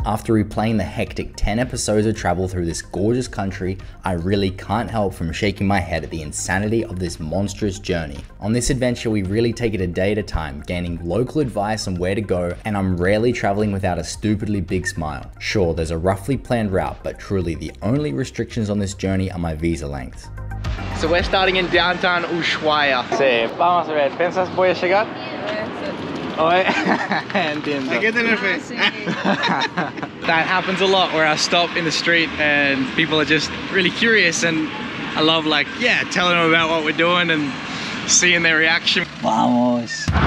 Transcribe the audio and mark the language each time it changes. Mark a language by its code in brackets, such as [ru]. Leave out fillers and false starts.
[en] After replaying the hectic 10 episodes of travel through this gorgeous country, I really can't help from shaking my head at the insanity of this monstrous journey. On this adventure, we really take it a day at a time, gaining local advice on where to go, and I'm rarely traveling without a stupidly big smile. Sure, there's a roughly planned route, but truly the only restrictions on this journey are my visa length. So we're starting in downtown Ushuaia. [es] Sí, vamos a ver, ¿piensas voy a llegar? Entiendo. Hay que tener fe. [en] That happens a lot where I stop in the street and people are just really curious, and I love telling them about what we're doing and seeing their reaction. [es] Vamos.